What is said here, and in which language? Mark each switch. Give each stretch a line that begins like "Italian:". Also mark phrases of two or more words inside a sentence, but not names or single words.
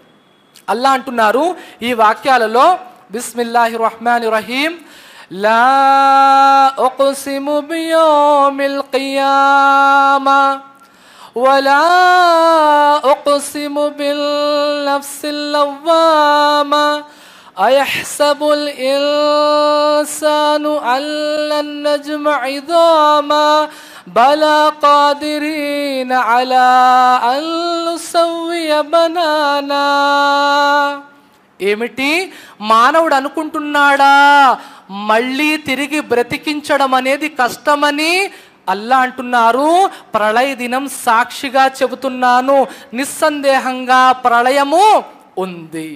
Telugu: అల్లా అంటున్నారు ఈ వాక్యాలలో,
Arabic: بسم الله الرحمن الرحيم, لا أقسم بيوم القيامة ولا أقسم بالنفس اللوامة أيحسب الإنسان أن لن نجمع عظاما بلى قادرين على أن نسوي بنانا.
Telugu: ఏమిటి? మానవుడు అనుకుంటున్నాడా మళ్ళీ తిరిగి బ్రతికించడం అనేది కష్టమని? అల్లా అంటున్నారు, ప్రళయ దినం సాక్షిగా చెబుతున్నాను, నిస్సందేహంగా ప్రళయము ఉంది.